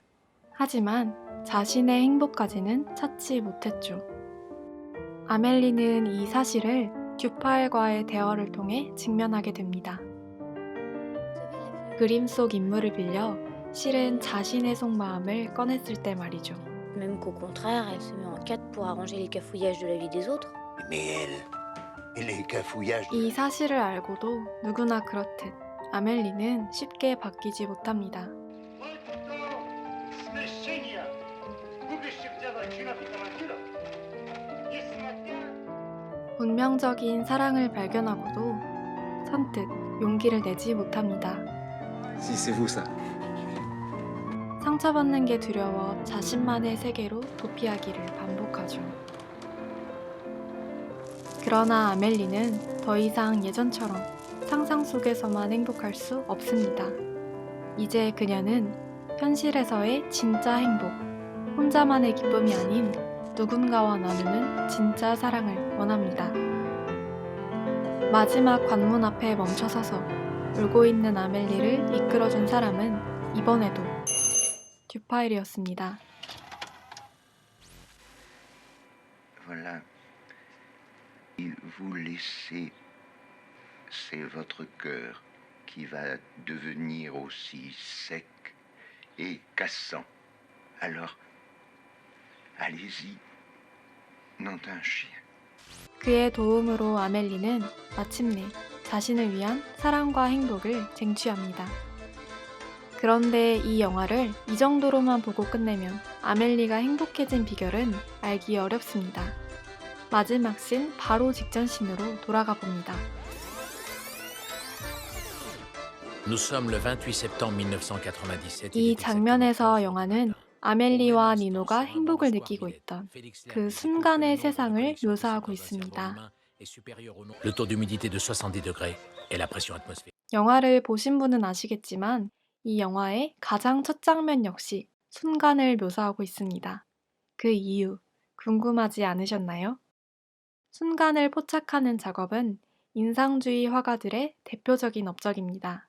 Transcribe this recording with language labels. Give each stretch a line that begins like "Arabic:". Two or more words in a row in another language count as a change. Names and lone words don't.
Korean: 하지만 자신의 행복까지는 찾지 못했죠. 아멜리는 이 사실을 듀파엘과의 대화를 통해 직면하게 됩니다. 그림 속 인물을 빌려 실은 자신의 속마음을 꺼냈을 때 말이죠.
French: Même qu'au contraire, elle se met en quête pour arranger les cafouillages de la vie des autres. Mais les cafouillages...
Korean: 이 사실을 알고도 누구나 그렇듯 아멜리는 쉽게 바뀌지 못합니다. 운명적인 사랑을 발견하고도 선뜻 용기를 내지 못합니다.
French: Si c'est vous ça.
Korean: 상처받는 게 두려워 자신만의 세계로 도피하기를 반복하죠. 그러나 아멜리는 더 이상 예전처럼 상상 속에서만 행복할 수 없습니다. 이제 그녀는 현실에서의 진짜 행복, 혼자만의 기쁨이 아닌 누군가와 나누는 진짜 사랑을 원합니다. 마지막 관문 앞에 멈춰서서 울고 있는 아멜리를 이끌어준 사람은 이번에도 듀파엘이었습니다.
French: Voilà. Et vous laissez, c'est votre cœur qui va devenir aussi sec et cassant. Alors, allez-y, nom d'un chien.
Korean: 그의 도움으로 아멜리는 마침내 자신을 위한 사랑과 행복을 쟁취합니다. 그런데 이 영화를 이 정도로만 보고 끝내면 아멜리가 행복해진 비결은 알기 어렵습니다. 마지막 씬 바로 직전 씬으로 돌아가 봅니다.
French: Nous sommes le 28 septembre 1997.
Korean: 이 장면에서 영화는 아멜리와 니노가 행복을 느끼고 있던 그 순간의 세상을 묘사하고 있습니다.
French: Le taux d'humidité de 70 degrés et la pression atmosphérique.
Korean: 영화를 보신 분은 아시겠지만 이 영화의 가장 첫 장면 역시 순간을 묘사하고 있습니다. 그 이유 궁금하지 않으셨나요? 순간을 포착하는 작업은 인상주의 화가들의 대표적인 업적입니다.